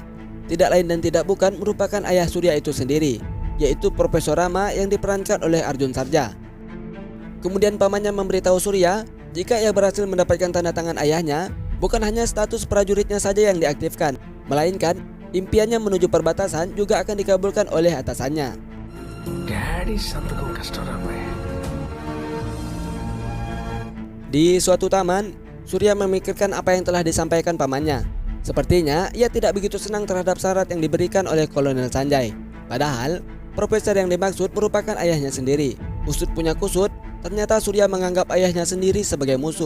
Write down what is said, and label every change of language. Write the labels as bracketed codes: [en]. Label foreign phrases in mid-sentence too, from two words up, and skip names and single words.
[id] Tidak lain dan tidak bukan merupakan ayah Surya itu sendiri, yaitu Profesor Rama yang diperankan oleh Arjun Sarja. Kemudian pamannya memberitahu Surya, jika ia berhasil mendapatkan tanda tangan ayahnya, bukan hanya status prajuritnya saja yang diaktifkan, melainkan impiannya menuju perbatasan juga akan dikabulkan oleh atasannya. [te] డాడీ సంతకం కష్టం రామాయ్. [id] Di suatu taman, Surya memikirkan apa yang telah disampaikan pamannya. Sepertinya ia tidak begitu senang terhadap syarat yang diberikan oleh Kolonel Sanjay. Padahal, profesor yang dimaksud merupakan ayahnya sendiri. Usut punya kusut, ternyata Surya menganggap ayahnya sendiri sebagai musuh.